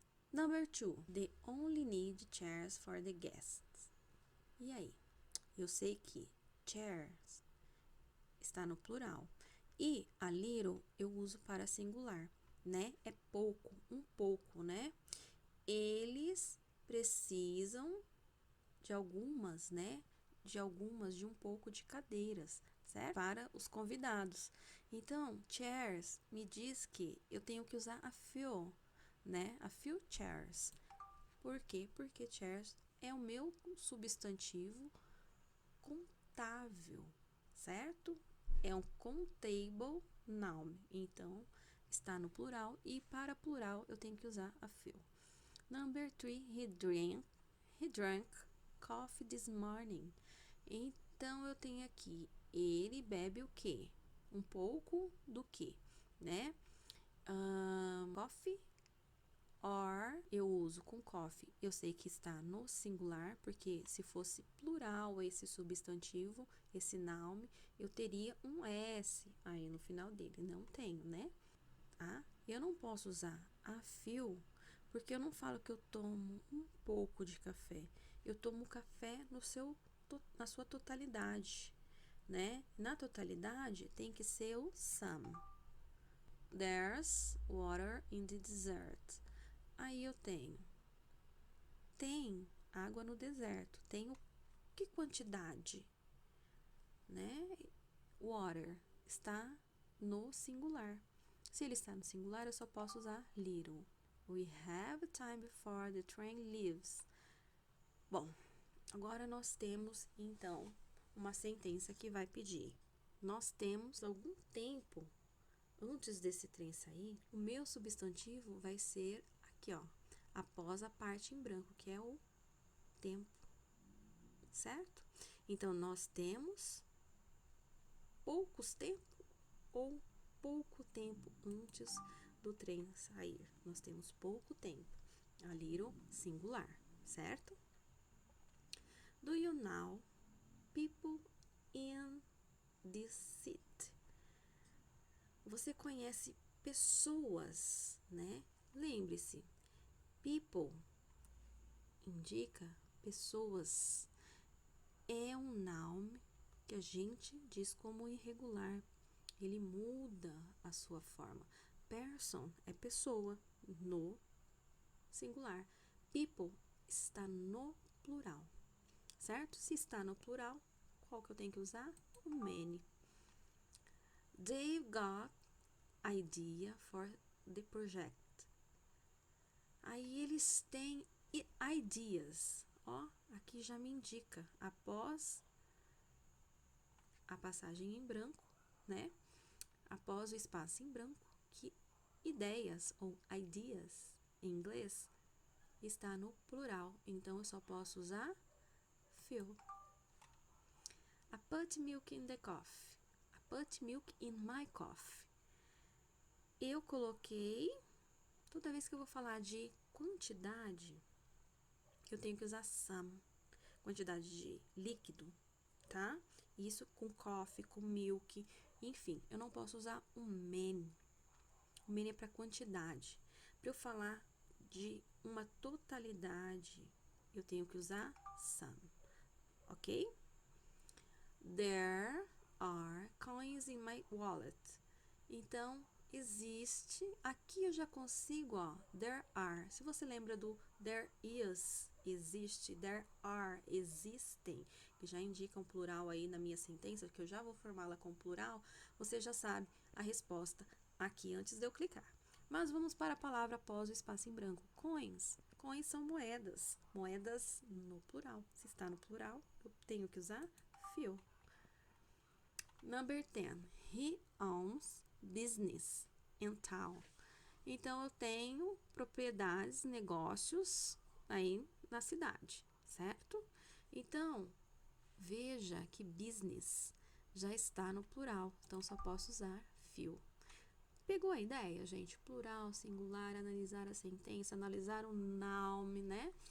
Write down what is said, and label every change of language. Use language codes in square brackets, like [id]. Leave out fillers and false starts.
[en] Number two, they only need chairs for the guests. [pt] E aí? Eu sei que chairs está no plural. E a little eu uso para singular, né? É pouco, um pouco, né? Eles precisam de algumas, né? De um pouco de cadeiras, certo? Para os convidados. Então, chairs me diz que eu tenho que usar a few, né? A few chairs. Por quê? Porque chairs é o meu substantivo contável, certo? É um countable noun. Então, está no plural e para plural eu tenho que usar a few. [en] Number three, He drank coffee this morning. [pt] Então, eu tenho aqui, ele bebe o quê? Um pouco do quê, né? Coffee, or eu uso com coffee. Eu sei que está no singular, porque se fosse plural esse substantivo, esse noun, eu teria um S aí no final dele. Não tenho, né? Tá? Eu não posso usar a few, porque eu não falo que eu tomo um pouco de café. Eu tomo café na sua totalidade, né? Na totalidade tem que ser o some. [en] There's water in the desert. [pt] Aí eu tenho. Tem água no deserto. Tenho que quantidade, né? Water está no singular. Se ele está no singular, eu só posso usar little. [en] We have time before the train leaves. [pt] Bom, agora nós temos, então, uma sentença que vai pedir. Nós temos algum tempo antes desse trem sair. O meu substantivo vai ser aqui, ó, após a parte em branco, que é o tempo, certo? Então, nós temos poucos tempo ou pouco tempo antes do trem sair. Nós temos pouco tempo. A little singular, certo? [en] Do you know people in this city? [pt] Você conhece pessoas, né? Lembre-se, people indica pessoas. É um noun que a gente diz como irregular. Ele muda a sua forma. Person é pessoa no singular. People está no plural, certo? Se está no plural, qual que eu tenho que usar? O many. [en] They've got idea for the project. [pt] Aí eles têm ideas. Ó, aqui já me indica. Após a passagem em branco, né? Após o espaço em branco, que ideias ou ideas em inglês está no plural. Então, eu só posso usar fill. [en] I put milk in the coffee. I put milk in my coffee. [pt] Eu coloquei, toda vez que eu vou falar de quantidade, eu tenho que usar some, quantidade de líquido, tá? Isso com coffee, com milk, enfim, eu não posso usar o many. O many é para quantidade. Para eu falar de uma totalidade, eu tenho que usar some, ok? [en] There are coins in my wallet. [pt] Então, existe, aqui eu já consigo, ó, there are. Se você lembra do there is, existe, there are, existem, que já indica um plural aí na minha sentença, que eu já vou formá-la com plural, você já sabe a resposta aqui antes de eu clicar. Mas vamos para a palavra após o espaço em branco. Coins. Coins são moedas. Moedas no plural. Se está no plural, eu tenho que usar fill. [en] Number 10. He owns business in town. [pt] Então, eu tenho propriedades, negócios aí na cidade, certo? Então, veja que business já está no plural, então só posso usar fill. Pegou a ideia, gente? Plural, singular, analisar a sentença, analisar o noun, né?